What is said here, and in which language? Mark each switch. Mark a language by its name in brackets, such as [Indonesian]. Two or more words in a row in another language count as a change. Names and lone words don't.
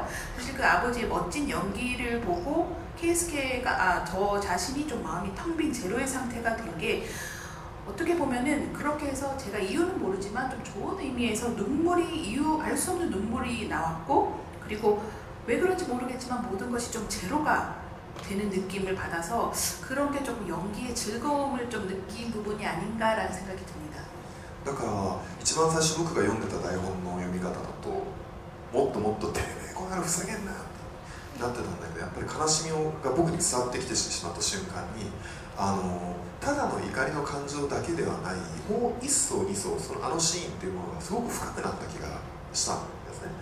[Korean] 사실 그 아버지의 멋진 연기를 보고 케이스케가 저 자신이 좀 마음이 텅 빈 제로의 상태가 된 게 어떻게 보면은 그렇게 해서 제가 이유는 모르지만 좀 좋은 의미에서 알 수 없는 눈물이 나왔고 그리고 왜 그런지 모르겠지만 모든 것이 좀 제로가 되는 느낌을 받아서 그런 게 조금 연기의 즐거움을 좀 느낀 부분이 아닌가라는 생각이 듭니다. [Japanese] だから一番最初僕が読んでた台本の読み方だともっともっとてめえこんなのふざけんなってなってたんだけど、やっぱり悲しみが僕に伝わってきてしまった瞬間にただの怒りの感情だけではない、もう一層二層そのシーンっていうものがすごく深くなった気がしたんですね。